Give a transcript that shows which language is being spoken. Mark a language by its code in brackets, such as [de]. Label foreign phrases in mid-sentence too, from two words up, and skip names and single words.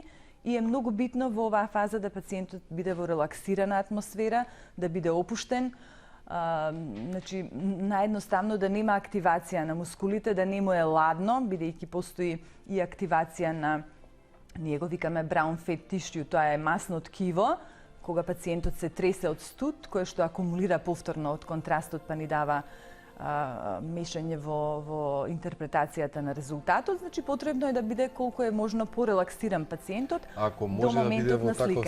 [mk] И е многу битно во оваа фаза да пациентот биде во релаксирана атмосфера, да биде опуштен, значи наедноставно да нема активација на мускулите, да не му е ладно, бидејќи постои и активација на, ние го викаме [en] brown fat tissue, [mk] тоа е масно ткиво, кога пациентот се тресе од студ, кој што акумулира повторно од контрастот, па ни дава мешање во интерпретацијата на резултатот, значи потребно е да биде колку е можно порелаксиран пациентот до моментот на сликање.